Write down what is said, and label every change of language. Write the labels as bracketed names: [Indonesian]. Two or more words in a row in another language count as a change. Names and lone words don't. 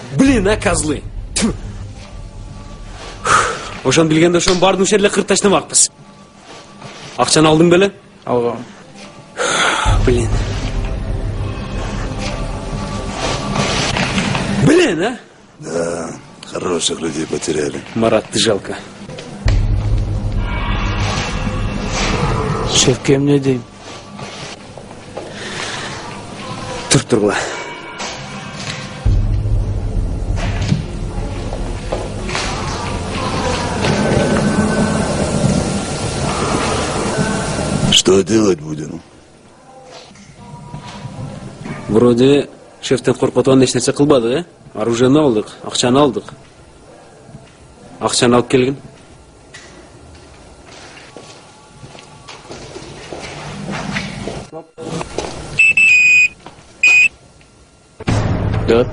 [Russian] Блин, а козлы. [Kyrgyz] Ошон билгенде ошон баардыгын ушул эле кырып таштамакпыз. Акчаны алдың беле? Алгам. [Russian] Блин. Блин, а? Да, хороших людей потеряли. Марат, ты жалко. [Kyrgyz] Шефке эмне дейм? Тургула. [Russian] Что делать будем? [Kyrgyz] Вроде шефтен коркотуан эч нерсе кылбадык, э? Оружиени алдык, акчаны алдык. Акчаны алып келгин. Да.